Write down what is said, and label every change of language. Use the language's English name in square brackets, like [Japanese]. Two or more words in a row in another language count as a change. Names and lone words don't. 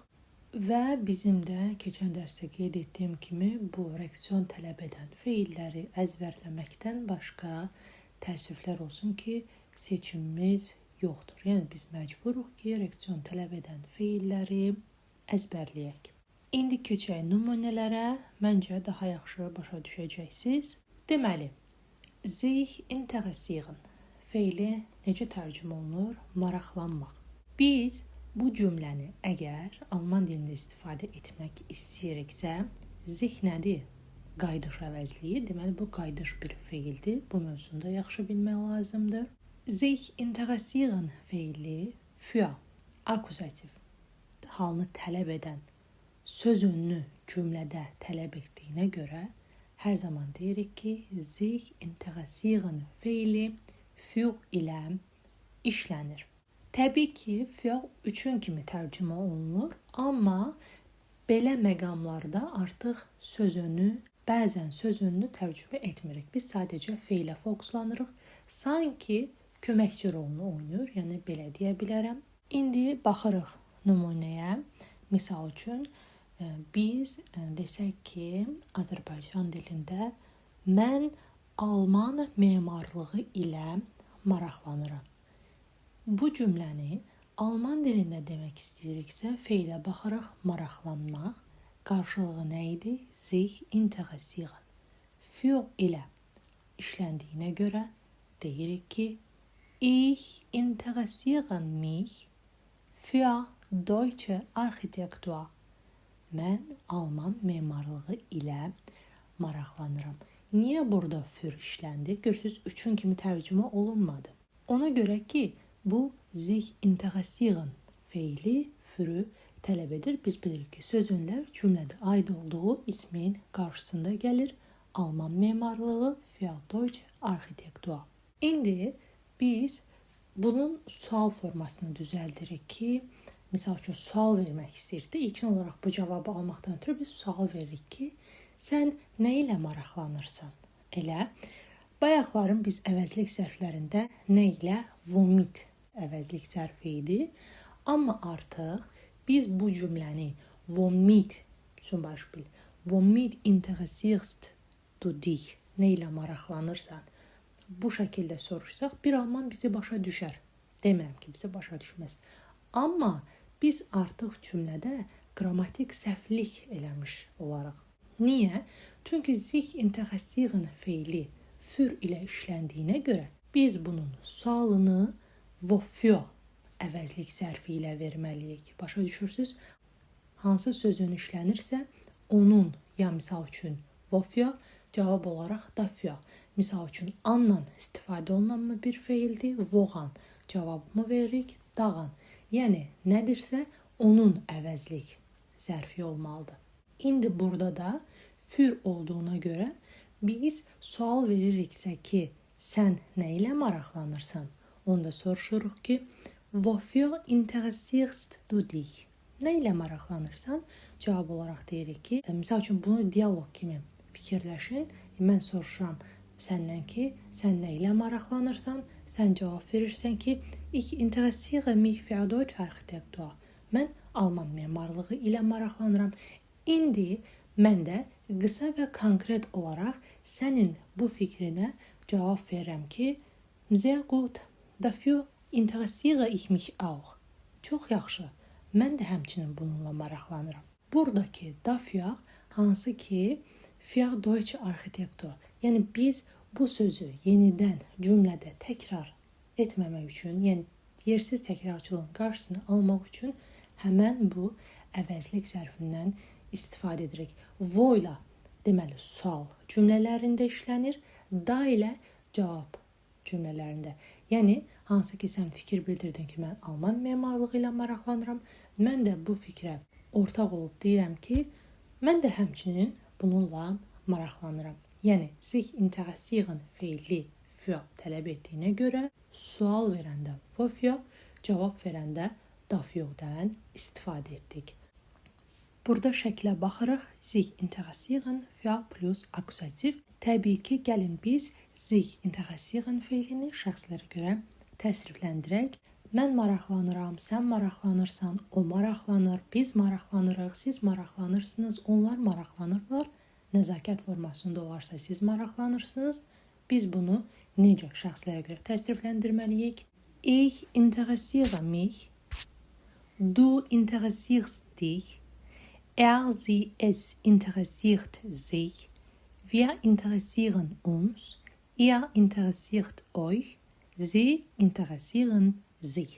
[Azerbaijani] Və bizim də keçən dərsdə qeyd etdiyim kimi bu reaksiyon tələb edən feilləri əzbərləməkdən başqa təəssüflər olsun ki, seçimimiz yoxdur. Yəni biz məcburuq ki, reaksiyon tələb edən feilləri əzbərləyək. İndi keçək nümunələrə. Məncə daha yaxşı başa düşəcəksiniz. Deməli, [German] sich interessieren [Azerbaijani] feili necə tərcümə olunur? Maraqlanmaq. Biz bu cümləni əgər alman dilində istifadə etmək istəyiriksə, sich nədir? Qayıdış əvəzliyi. Deməli, bu qayıdış bir feildir. Bu mövzunda yaxşı bilmək lazımdır. [German] Sich interessieren [Azerbaijani] feili für akuzativ halını tələb edən sözünü cümlədə tələb etdiyinə görə hər zaman deyirik ki, [German] sich interessieren [Azerbaijani] feili für ilə işlənir. Təbii ki, für üçün kimi tərcümə olunur, amma belə məqamlarda artıq bəzən sözünü tərcümə etmirik. Biz sadəcə feilə fokuslanırıq. Sanki köməkçi rolunu oynayır, yəni belə deyə bilərəm. İndi baxırıq nümunəyə. Misal üçün, biz desək ki, Azərbaycan dilində mən Alman memarlığı ilə maraqlanıram. Bu cümləni alman dilində demək istəyiriksə, feilə baxaraq maraqlanmaq, qarşılığı nə idi? [German] Sich interessieren. [Azerbaijani] Für ilə işləndiyinə görə deyirik ki, [German] ich interessiere mich für deutsche Architektur. [Azerbaijani] Mən Alman memarlığı ilə maraqlanıram. Niyə burada für işləndi? Görürsünüz, üçün kimi tərcümə olunmadı. Ona görə ki, bu [German] sich interessieren [Azerbaijani] feili fürü tələb edir. Biz bilirik ki, sözünlər cümlədə aid olduğu ismin qarşısında gəlir. Alman memarlığı [German] für deutsche Architektur. [Azerbaijani] İndi biz bunun sual formasını düzəldirik ki, misal üçün sual vermək istəyirdi. İlkin olaraq bu cavabı almaqdan ötürü biz sual veririk ki, sən nə ilə maraqlanırsan? Elə bayaqların biz əvəzlik sərflərində nə ilə? Vomit əvəzlik sərfi idi. Amma artıq biz bu cümləni [German] vomit interessierst du dich [Azerbaijani] nə ilə maraqlanırsan? Bu şəkildə soruşsaq, bir alman bizi başa düşər. Demirəm ki, bizi başa düşməz. Amma biz artıq cümlədə qrammatik səhvlik eləmiş olaraq. Niyə? Çünki [German] sich interessieren [Azerbaijani] feili für ilə işləndiyinə görə biz bunun sualını wofür əvəzlik sərfi ilə verməliyik. Başa düşürsünüz? Hansı sözün işlənirsə, onun ya misal üçün wofür, cavab olaraq dafür. Misal üçün anla istifadə olunan bir feildir, woğan cavabımı veririk, dağan. Yəni nədirsə onun əvəzlik zərfi olmalıdır. İndi burada da für olduğuna görə biz sual veririksə ki, sən nə ilə maraqlanırsan? Onda soruşuruq ki, [German] wofür interessierst du dich? [Azerbaijani] Nə ilə maraqlanırsan? Cavab olaraq deyirik ki, misal üçün bunu dialoq kimi fikirləşin. Mən soruşuram səndən ki, sən nə ilə maraqlanırsan? Sən cavab verirsən ki, [German] ich interessiere mich für deutsche Architektur. [Azerbaijani] Mən Alman memarlığı ilə maraqlanıram. İndi mən də qısa və konkret olaraq sənin bu fikrinə cavab verirəm ki, [German] sehr gut, dafür interessiere ich mich auch. [Azerbaijani] Çox yaxşı. Mən də həmçinin bununla maraqlanıram. Buradakı dafür hansı ki, [German] für deutsche Architektur. [Azerbaijani] Yəni biz bu sözü yenidən cümlədə təkrar etməmək üçün, yəni yersiz təkrarçılığın qarşısını almaq üçün həmən bu əvəzlik sərfindən istifadə edirik. Wo ilə deməli sual cümlələrində işlənir, da ilə cavab cümlələrində. Yəni, hansı ki, sən fikir bildirdin ki, mən Alman memarlığı ilə maraqlanıram. Mən də bu fikrə ortaq olub deyirəm ki, mən də həmçinin bununla maraqlanıram. Yəni, [German] sich interessieren [Azerbaijani] feili für tələb etdiyinə görə sual verəndə wofür, cavab verəndə dafürdən istifadə etdik. Burada şəklə baxırıq. [German] Sich interessieren für plus akusativ. [Azerbaijani] Təbii ki, gəlin biz [German] sich interessieren [Azerbaijani] feilini şəxslərə görə təsrifləndirək. Mən maraqlanıram, sən maraqlanırsan, o maraqlanır, biz maraqlanırıq, siz maraqlanırsınız, onlar maraqlanırlar. Nəzakət formasında olarsa siz maraqlanırsınız. Biz bunu necə şəxslərə görə təsrifləndirməliyik? [German] Ich interessiere mich, du interessierst dich, sie, es interessiert sich, wir interessieren uns, ihr interessiert euch, sie interessieren sich.